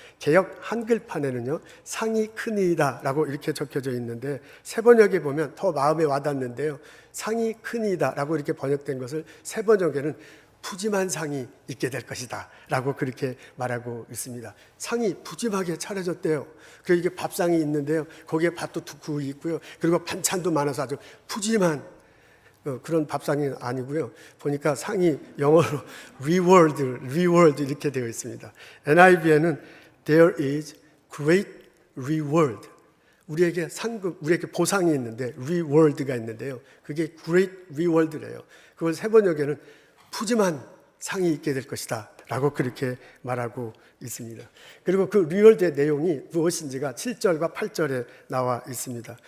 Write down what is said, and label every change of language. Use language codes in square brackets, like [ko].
[ko] 개역 한글판에는요, 상이 크니이다 라고 이렇게 적혀져 있는데, 새번역에 보면 더 마음에 와닿는데요, 상이 크니이다 라고 이렇게 번역된 것을 새번역에는 푸짐한 상이 있게 될 것이다 라고 그렇게 말하고 있습니다. 상이 푸짐하게 차려졌대요. 그리고 이게 밥상이 있는데요, 거기에 밥도 두쿠 있고요, 그리고 반찬도 많아서 아주 푸짐한 그런 밥상이 아니고요. 보니까 상이 영어로 reward 이렇게 되어 있습니다. [en] NIV에는 there is great reward. [ko] 우리에게 상금, 우리에게 보상이 있는데 reward가 있는데요. 그게 [en] great reward [ko] 래요. 그걸 세번역에는 푸짐한 상이 있게 될 것이다 라고 그렇게 말하고 있습니다. 그리고 그 리월드의 내용이 무엇인지가 7절과 8절에 나와 있습니다.